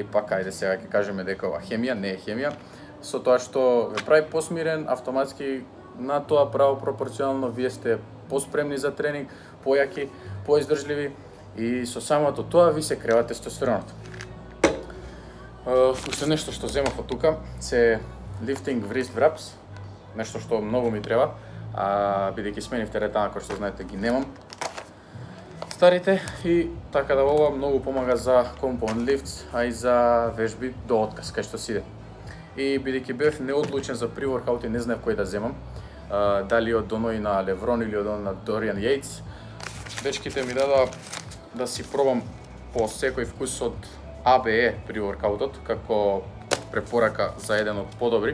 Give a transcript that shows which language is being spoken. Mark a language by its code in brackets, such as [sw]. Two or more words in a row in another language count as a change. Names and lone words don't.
[mk] Пак ајде сега ќе кажеме дека ова хемија, не е хемија, со тоа што ве прави посмирен, автоматски на тоа право пропорционално вие сте поспремни за тренинг, појаки, поиздржливи и со самото тоа ви се крева тестостеронот. Уште нешто што земав од тука се [en] lifting wrist wraps, [mk] нешто што многу ми треба, бидејќи сменив теретана кој што знаете ги немам старите и така да ова многу помага за [en] compound lifts, [mk] а и за вежби до отказ кај што сиде. И бидејќи бев неодлучен за pre-workout и не знаев кој да земам, дали од оној на Леврон или од оној на Дориан Јейтс, дечките ми дадоа да си пробам по секој вкус од ABE pre-workoutот, како препорака за еден од подобри.